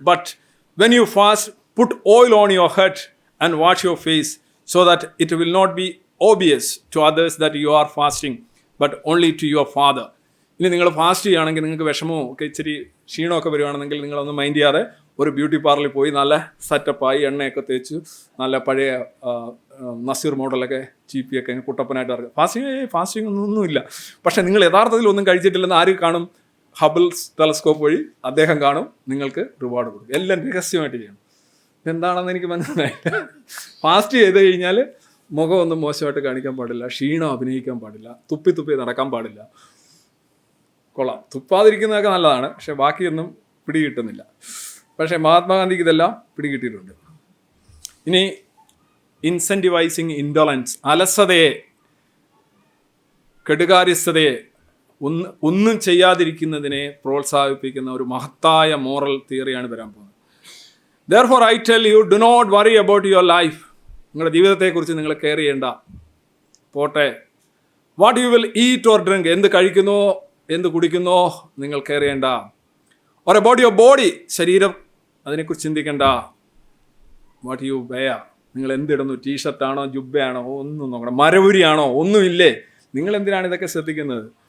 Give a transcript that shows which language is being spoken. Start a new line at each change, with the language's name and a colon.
English: But when you fast, put oil on your head and wash your face, so that it will not be obvious to others that you are fasting, but only to your Father.
Malayalam: ഇനി നിങ്ങൾ fast ചെയ്യുകയാണെങ്കിൽ നിങ്ങൾക്ക് വിഷമോ ഒക്കെ ഇച്ചിരി ക്ഷീണമൊക്കെ വരുവാണെന്നെങ്കിൽ നിങ്ങളൊന്നും mind ചെയ്യാതെ ഒരു ബ്യൂട്ടി പാർലറിൽ പോയി നല്ല സെറ്റപ്പായി എണ്ണയൊക്കെ തേച്ച് നല്ല പഴയ നസീർ മോഡലൊക്കെ ചീപ്പിയൊക്കെ കുട്ടപ്പനായിട്ട് ഇറങ്ങും. ഫാസ്റ്റിംഗ് ഒന്നുമില്ല. പക്ഷേ നിങ്ങൾ യഥാർത്ഥത്തിൽ ഒന്നും കഴിച്ചിട്ടില്ലെന്ന് ആര് കാണും? ഹബിൾ ടെലസ്കോപ്പ് വഴി അദ്ദേഹം കാണും, നിങ്ങൾക്ക് റിവാർഡ് കൊടുക്കും. എല്ലാം രഹസ്യമായിട്ട് ചെയ്യണം. എന്താണെന്ന് എനിക്ക് മനസ്സിലായില്ല. ഫാസ്റ്റ് ചെയ്ത് കഴിഞ്ഞാൽ മുഖമൊന്നും മോശമായിട്ട് കാണിക്കാൻ പാടില്ല, ക്ഷീണം അഭിനയിക്കാൻ പാടില്ല, തുപ്പി നടക്കാൻ പാടില്ല. കൊള്ളാം, തുപ്പാതിരിക്കുന്നതൊക്കെ നല്ലതാണ്, പക്ഷെ ബാക്കിയൊന്നും പിടികിട്ടുന്നില്ല. പക്ഷേ മഹാത്മാഗാന്ധിക്ക് ഇതെല്ലാം പിടികിട്ടിയിട്ടുണ്ട്. ഇനി ഇൻസെൻറ്റിവൈസിങ് ഇൻഡോളൻസ്, അലസതയെ, കെടുകാര്യസ്ഥതയെ, ഒന്നും ചെയ്യാതിരിക്കുന്നതിനെ പ്രോത്സാഹിപ്പിക്കുന്ന ഒരു മഹത്തായ മോറൽ തിയറിയാണ് വരാൻ പോകുന്നത്.
English: Therefore I tell you, do not worry about your life.
Malayalam: നിങ്ങളുടെ ജീവിതത്തെക്കുറിച്ച് നിങ്ങൾ കെയർ ചെയ്യേണ്ട. പോട്ടെ.
English: what you will eat or drink,
Malayalam: എന്ത് കഴിക്കുന്നോ എന്ത് കുടിക്കുന്നോ നിങ്ങൾ കെയർ ചെയ്യേണ്ട.
English: or about your body,
Malayalam: ശരീരം, അതിനെക്കുറിച്ച് ചിന്തിക്കേണ്ട.
English: what you wear,
Malayalam: നിങ്ങൾ എന്തിടുന്നു, ടീഷർട്ടാണോ ജുബ്ബയാണോ ഒന്നും നോക്കണം, മരവുരിയാണോ ഒന്നുമില്ലേ, നിങ്ങൾ എന്തിനാണ് ഇതൊക്കെ ശ്രദ്ധിക്കുന്നത്?